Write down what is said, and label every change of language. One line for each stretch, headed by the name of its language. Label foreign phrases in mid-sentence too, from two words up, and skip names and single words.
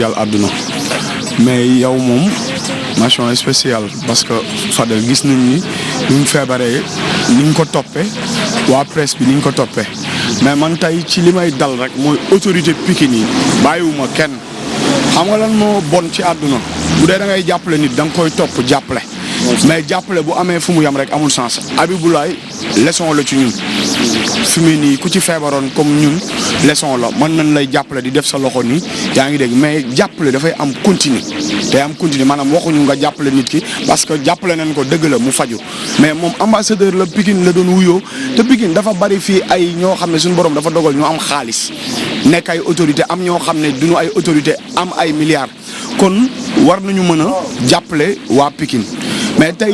Wolof: jaal àdduna mais yow moom
French: mention spéciale parce que
Wolof: Fadel gis nañ ni ñu feebaree ni ñu ko toppee waa presse bi ni ñu ko toppee mais man tey ci li may dal rek mooy autorité Pikine yi bàyyiwuma kenn xam nga lan moo bon ci àdduna bu dee da ngay jàppale nit da nga koy topp jàppale mais jàppale bu amee fu mu yam rek amul sens Abiboulaye leçon la ci ñun fi mu nii ku ci feebaroon comme ñun leçon la mën nañ lay jàppale di def sa loxo nii yaa ngi dégg mais jàppale dafay am continue day am continue maanaam waxuñu nga jàppale nit ki parce que jàppale nañ ko dëgg la mu faju mais moom ambassadeur la Pikine la doon wuyoo te Pikine dafa bari fii ay ñoo xam ne suñu borom dafa dogal ñu am xaalis nekk ay autorité am ñoo xam ne duñu ay autorité am ay milliards kon war nañu mën a jàppale waa Pikine mais